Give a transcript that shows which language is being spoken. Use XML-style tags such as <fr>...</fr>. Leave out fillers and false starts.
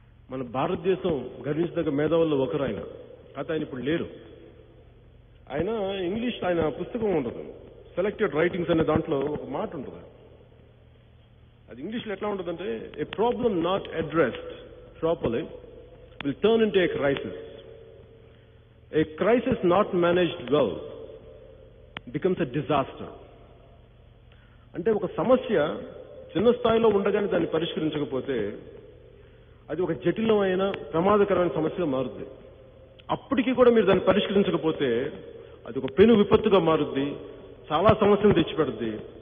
<te>మన భారతదేశం గర్వించదగ్గ మేధావుల్లో ఒకరు ఆయన. ఆయన ఇప్పుడు లేరు. ఆయన ఇంగ్లీష్, ఆయన పుస్తకం ఉంటుంది సెలెక్టెడ్ రైటింగ్స్ అనే దాంట్లో ఒక మాట ఉంటుంది. అది ఇంగ్లీష్లో ఎట్లా ఉంటుందంటే,</te> <en>A problem not addressed properly will turn into a crisis. A crisis not managed well becomes a disaster.</en> <te>అంటే ఒక సమస్య చిన్న స్థాయిలో ఉండగానే దాన్ని పరిష్కరించకపోతే అది ఒక జటిలమైన ప్రమాదకరమైన సమస్యగా మారుద్ది. అప్పటికి కూడా మీరు దాన్ని పరిష్కరించకపోతే అది ఒక పెను విపత్తుగా మారుద్ది, చాలా సమస్యలు తెచ్చిపెడుద్ది.</te>